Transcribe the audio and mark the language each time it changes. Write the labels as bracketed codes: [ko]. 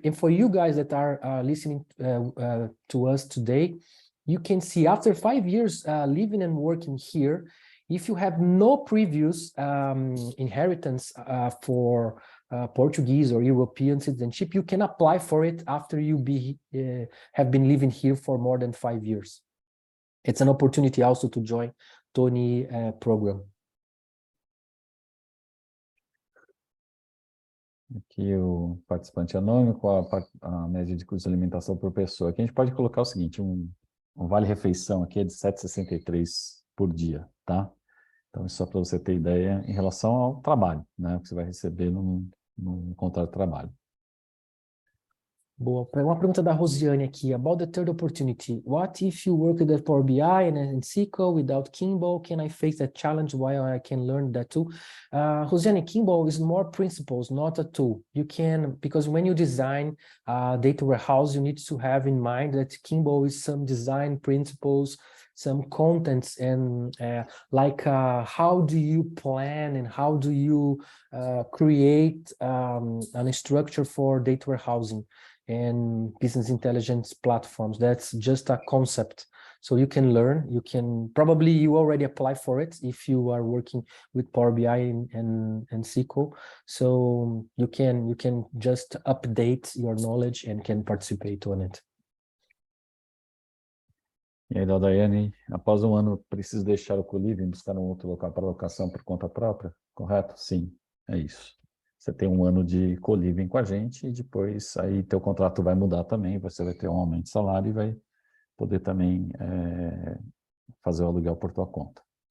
[en] And for you guys that are listening to us today, you can see after 5 years living and working here, if you have no previous inheritance for Portuguese or European citizenship, you can apply for it after you have been living here for more than 5 years. It's an opportunity also to join Tony program. [pt] Aqui o participante anônimo, qual a média de custo de alimentação por pessoa. Aqui a gente pode colocar o seguinte, um vale-refeição aqui é de 7,63 por dia, tá? Então, isso só para você ter ideia em relação ao trabalho, né? O que você vai receber no contrato de trabalho. Boa. Uma pergunta da Rosiane aqui. [en] About the third opportunity. What if you work at Power BI and SQL without Kimball? Can I face that challenge while I can learn that too? Rosiane, Kimball is more principles, not a tool. You can, because when you design data warehouse, you need to have in mind that Kimball is some design principles, some contents, and like how do you plan and how do you create a structure for data warehousing and business intelligence platforms. That's just a concept. So you can learn, you already apply for it if you are working with Power BI and SQL. So you can just update your knowledge and can participate on it. [pt] E aí, da Daiane, após um ano, preciso deixar o Coliving e buscar um outro local para locação por conta própria? Correto? Sim, é isso. Você tem um ano de co-living com a gente e depois aí teu contrato vai mudar também, você vai ter um aumento de salário e vai poder também fazer o aluguel por tua conta.